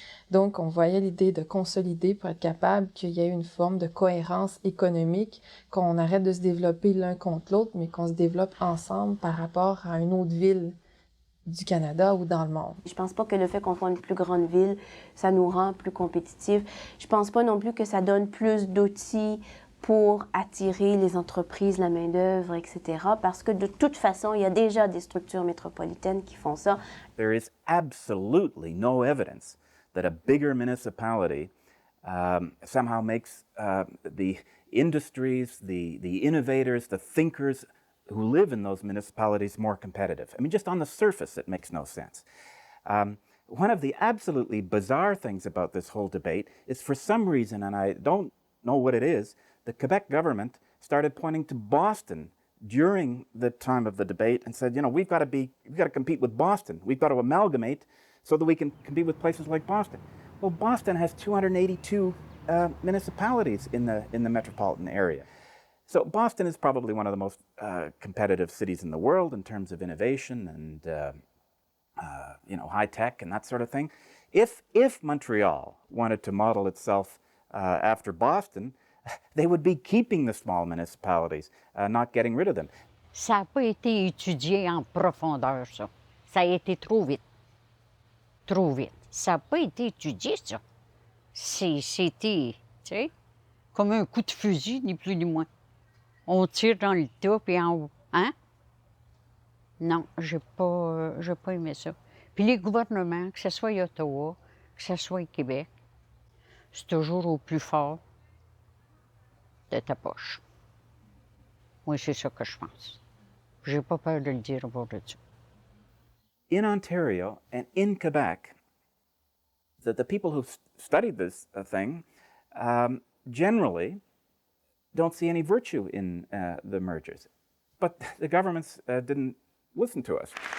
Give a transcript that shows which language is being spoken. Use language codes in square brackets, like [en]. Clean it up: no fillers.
[fr] Donc, on voyait l'idée de consolider pour être capable qu'il y ait une forme de cohérence économique, qu'on arrête de se développer l'un contre l'autre, mais qu'on se développe ensemble par rapport à une autre ville du Canada ou dans le monde. Je pense pas que le fait qu'on soit une plus grande ville, ça nous rend plus compétitifs. Je pense pas non plus que ça donne plus d'outils pour attirer les entreprises, la main-d'œuvre, etc. Parce que de toute façon, il y a déjà des structures métropolitaines qui font ça. [en] There is absolutely no evidence that a bigger municipality somehow makes the industries, the innovators, the thinkers who live in those municipalities more competitive. I mean, just on the surface, it makes no sense. One of the absolutely bizarre things about this whole debate is, for some reason, and I don't know what it is, the Quebec government started pointing to Boston during the time of the debate and said, you know, we've got to compete with Boston. We've got to amalgamate so that we can compete with places like Boston. Well, Boston has 282 municipalities in the metropolitan area. So Boston is probably one of the most competitive cities in the world in terms of innovation and you know, high tech and that sort of thing. If Montreal wanted to model itself after Boston, they would be keeping the small municipalities, not getting rid of them. [fr] Ça n'a pas été étudié en profondeur, ça. Ça a été trop vite. Trop vite. Ça n'a pas été étudié, ça. C'était, tu sais, comme un coup de fusil, ni plus ni moins. On tire dans le tas, puis en haut. Hein? Non, j'ai pas aimé ça. Puis les gouvernements, que ce soit à Ottawa, que ce soit au Québec, c'est toujours au plus fort de ta poche. Moi, c'est ça que je pense. J'ai pas peur de le dire au bord de ça. [en] In Ontario and in Quebec, the people who studied this thing generally don't see any virtue in the mergers. But the governments didn't listen to us.